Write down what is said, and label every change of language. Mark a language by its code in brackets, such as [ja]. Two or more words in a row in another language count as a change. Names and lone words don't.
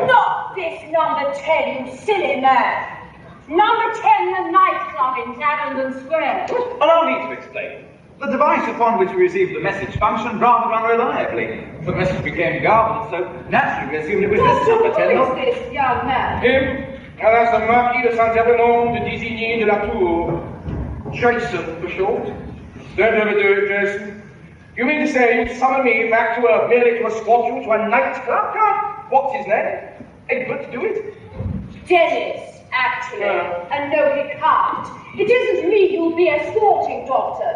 [en] Not this number 10, you silly man. Number 10, the nightclub in Clarendon Square. Allow me to explain. The device upon which we received the message functioned rather unreliably. The message became garbled, so naturally we assumed it was this number 10. Who is this young man? Him? Now that's the Marquis de Saint-Ebernon de Désigny de la Tour. Jason, for short. Don't overdo it, Jason. You mean to say you'd summon me back to Earth merely to escort you to a nightclub? What's his name? Egbert, do it? Dennis, actually. And no, he can't. It isn't me you'll be escorting, Doctor.